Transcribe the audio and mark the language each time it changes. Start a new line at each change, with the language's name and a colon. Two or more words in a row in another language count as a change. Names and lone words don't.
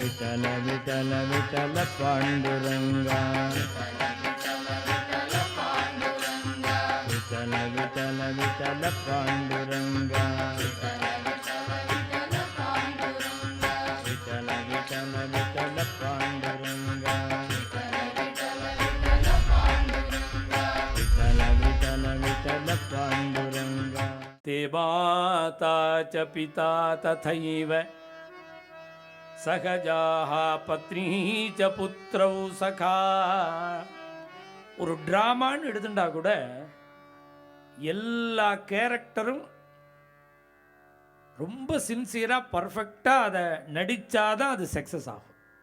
Marathi: विठल विठल विठल पांडुरंगा विठल विठल विठल पांडुरंगा विठल विठल विठल पांडुरंगा
Sanskrit: विठल विठल विठल पांडुरंगा ते माता च पिता तथैव सहजाः पत्नी च पुत्रौ सखा.
Tamil: ஒரு ட்ராமான்னு எடுத்துட்டா கூட எல்லா கேரக்டரும் ரொம்ப சின்சியராக பர்ஃபெக்டாக அதை நடித்தாதான் அது சக்ஸஸ் ஆகும்.